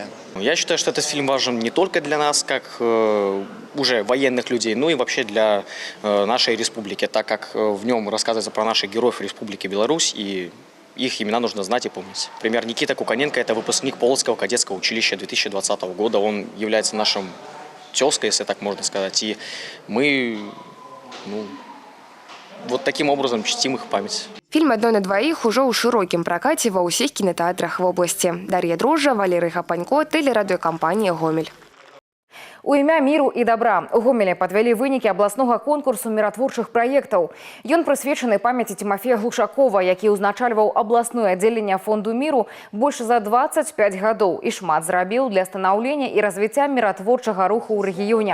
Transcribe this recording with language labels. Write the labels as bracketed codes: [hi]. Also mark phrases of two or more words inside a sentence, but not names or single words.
[ru] Я считаю, что этот фильм важен не только для нас, как уже военных людей, но и вообще для нашей республики, так как в нем рассказывается про наших героев Республики Беларусь, и их имена нужно знать и помнить. Например, Никита Куканенко – это выпускник Полоцкого кадетского училища 2020 года. Он является нашим тезкой, если так можно сказать. И мы вот таким образом чтим их память. [be] Фільм «Адно на двоих» ужо ў шырокім пракаце ва ўсіх кінатэатрах вобласці. Дар'я Дрожжа, Валерый Гапанько, тэлерадыёкампанія «Гомель». У імя міру і добра у Гомелі падвялі вынікі абласнога конкурсу міратворчых праектаў. Ён прысвечаны памяці Тимофея Глушакова, які ўзначальваў абласное аддзяленне фонду міру больш за 25 гадоў і шмат зрабіў для станаўлення і развіцця міратворчага руху ў рэгіёне.